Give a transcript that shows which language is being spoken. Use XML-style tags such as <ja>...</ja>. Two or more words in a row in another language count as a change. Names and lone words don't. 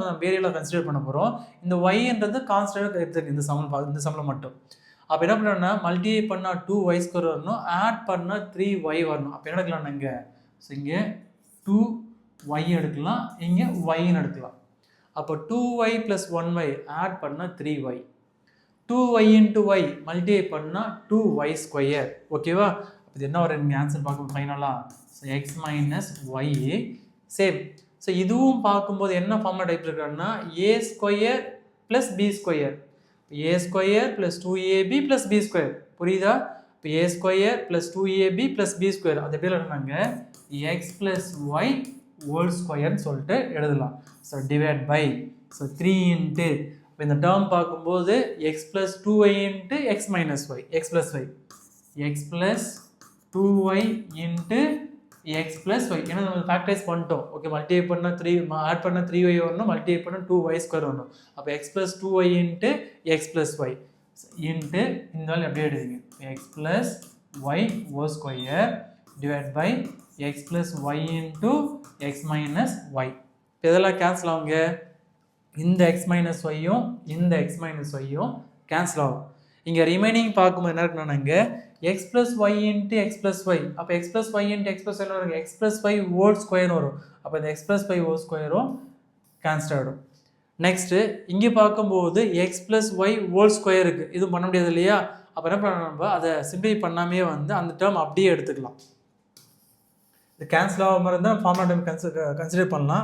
<ta>நம்ம</ta> <en>variableஐ consider</en> <ta>பண்ண போகிறோம். இந்த yன்றது கான்ஸ்டன்டாக எடுத்துருக்கு இந்த சம்மில் மட்டும். அப்போ என்ன பண்ணணும்னா மல்டிப்ளை பண்ணால்</ta> <en>2y square</en> <ta>வரணும், ஆட் பண்ணால் 3y வரணும். அப்போ என்ன எடுக்கலாம்? இங்கே ஸோ இங்கே 2y எடுக்கலாம், இங்கே yன்னு எடுக்கலாம். அப்போ 2y + 1y ஆட் பண்ணால் 3y,</ta> <en>2y into y multiply</en> <ta>பண்ணா</ta> <en>2y square.</en> <ta>ஓகேவா? இது என்ன வரும்? இங்க ஆன்சர் பார்க்கும் ஃபைனலா</ta> <en>x minus y same.</en> <ta>ஸோ இதுவும் பார்க்கும்போது என்ன</ta> <en>formula type</en> <ta>இருக்குன்னா</ta> <en>a square plus b square, a square plus 2ab plus b square.</en> <ta>புரியுதா? இப்போ</ta> <en>a square plus 2ab plus b square</en> <ta>அது எப்படி எழுதுனாங்க?</ta> <en>x plus y whole squareனு</en> <ta>சொல்லிட்டு எழுதலாம்.</ta> <en>so divide by 3 into</en> <ta>இந்த டேர்ம் பார்க்கும்போது</ta> <en>x plus 2y into x minus y, x plus y, x plus 2y into x plus y.</en> <ta>ஏன்னா நம்ம ஃபேக்டரைஸ் பண்ணிட்டோம்.</ta> <en>okay, multiply</en> <ta>பண்ணா 3 ஆட் பண்ணா 3y வரணும், மல்டிப்ளை பண்ணா</ta> <en>2y square</en> <ta>வரணும்.</ta> <en>அப்போ x plus 2y into x plus y into</en> <ta>இந்த வேல்யூ அப்படியே எழுதுங்க.</ta> <en>x plus y whole square divided by x plus y into x minus y.</en> <ta>இதெல்லாம் கேன்சல் ஆகுங்க. இந்த</ta> <en>x minus y-யும்</en> <ta>இந்த</ta> <en>x minus y-யும்</en> <ta>கேன்சல் ஆகும். இங்கே ரிமைனிங் பார்க்கும்போது என்ன இருக்குன்னா இங்கே</ta> <en>x plus y into x plus y. அப்போ x plus y into x plus y வரும், x plus y whole square வரும்.</en> <ta>அப்போ இந்த</ta> <en>x plus y whole square-ம்</en> <ta>கேன்சல் ஆகிடும். நெக்ஸ்ட்டு இங்கே பார்க்கும்போது</ta> <en>x plus y whole squareக்கு</en> <ta>இது பண்ண முடியாது இல்லையா? அப்போ என்ன பண்ணணும், நம்ம அதை சிம்பிளை பண்ணாமே வந்து அந்த டேர்ம் அப்படியே எடுத்துக்கலாம். இது கேன்சல் ஆகாம மாதிரி இருந்தால்</ta> <en>formula time consider</en> <ta>பண்ணலாம்.</ta>